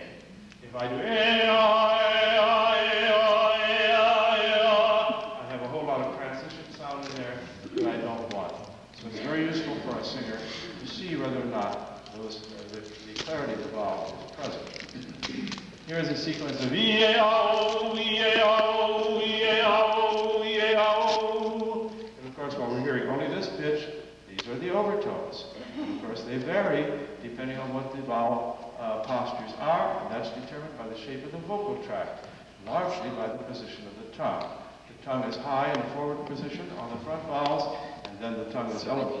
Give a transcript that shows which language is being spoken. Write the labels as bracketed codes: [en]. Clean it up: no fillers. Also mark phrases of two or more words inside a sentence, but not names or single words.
[en] If I do I have a whole lot of transition sound in there that I don't want. So it's very useful for a singer to see whether or not the clarity of the vowel is present. Here is a sequence of E-A-O, E-A-O, E-A-O, E-A-O. And of course, while we're hearing only this pitch, these are the overtones. And of course, they vary depending on what the vowel postures are, and that's determined by the shape of the vocal tract, largely by the position of the tongue. The tongue is high in a forward position on the front vowels, and then the tongue is elevated.